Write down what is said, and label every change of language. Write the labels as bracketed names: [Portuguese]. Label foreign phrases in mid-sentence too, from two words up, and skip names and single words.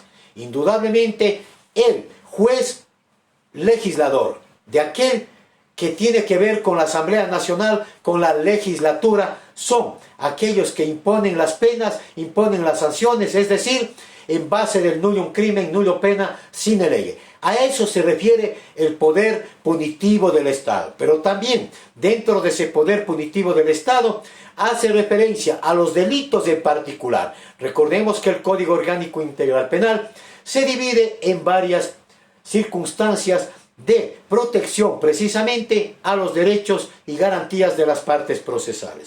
[Spanish] Indudablemente, el juez legislador, de aquel que tiene que ver con la Asamblea Nacional, con la legislatura, son aquellos que imponen las penas, imponen las sanciones, es decir, en base del [Latin] nullum crimen, nullo pena, sine lege. [Spanish] A eso se refiere el poder punitivo del Estado. Pero también dentro de ese poder punitivo del Estado hace referencia a los delitos en particular. Recordemos que el Código Orgánico Integral Penal se divide en varias circunstancias de protección precisamente a los derechos y garantías de las partes procesales.